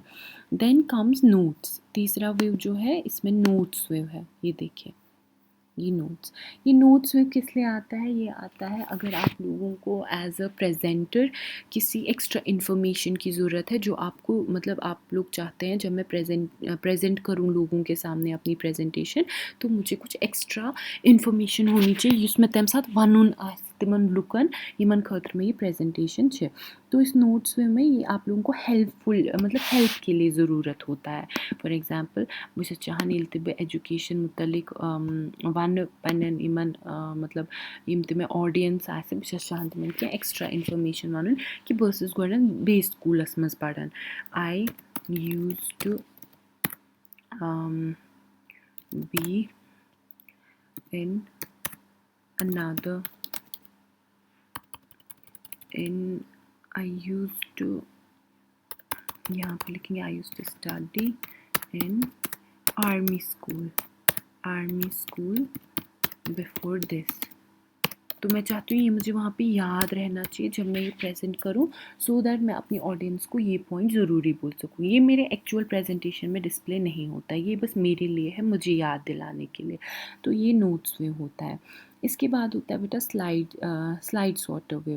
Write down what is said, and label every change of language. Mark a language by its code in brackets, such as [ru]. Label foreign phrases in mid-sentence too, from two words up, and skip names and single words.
[en] then comes notes, [hi] तीसरा व्यू जो है इसमें [en] notes view [hi] है, ये देखिए ये नोट्स में किस लिए आता है, ये आता है अगर आप लोगों को [en] as a presenter [hi] किसी [en] extra information [hi] की ज़रूरत है जो आपको, मतलब आप लोग चाहते हैं जब मैं प्रेजेंट करूँ लोगों के सामने अपनी प्रेजेंटेशन, तो मुझे कुछ [en] extra information [hi] होनी चाहिए जिसमें [ks] तम साथ वनुन तिमन लुकन यमन खतर [hi] में ये प्रेजेंटेशन है। तो इस नोट्स में ये आप लोगों को हेल्पफुल, मतलब हेल्प के लिए ज़रूरत होता है। [en] for example [ks] बस चाहन ये तब एजुकेशन मुतलिक वन पन्न इमन मतलब यम तमें ऑडियंस आसे बस चाहन तमन क्या [en] extra information [ks] वन कि बस गोडन बे स्कूलस मज पढ़ान। [en] I use to be in another in I used to, [hi] यहाँ पे लिखेंगे [en] I used to study in army school before this। [hi] तो मैं चाहती हूँ ये मुझे वहाँ पे याद रहना चाहिए जब मैं ये प्रेजेंट करूँ, [en] so that [hi] मैं अपनी ऑडियंस को ये पॉइंट ज़रूरी बोल सकूँ। ये मेरे [en] actual presentation [hi] में डिस्प्ले नहीं होता, ये बस मेरे लिए है, मुझे याद दिलाने के लिए। तो ये [en] notes view [hi] होता है। इसके बाद होता है बेटा [en] slide sorter view.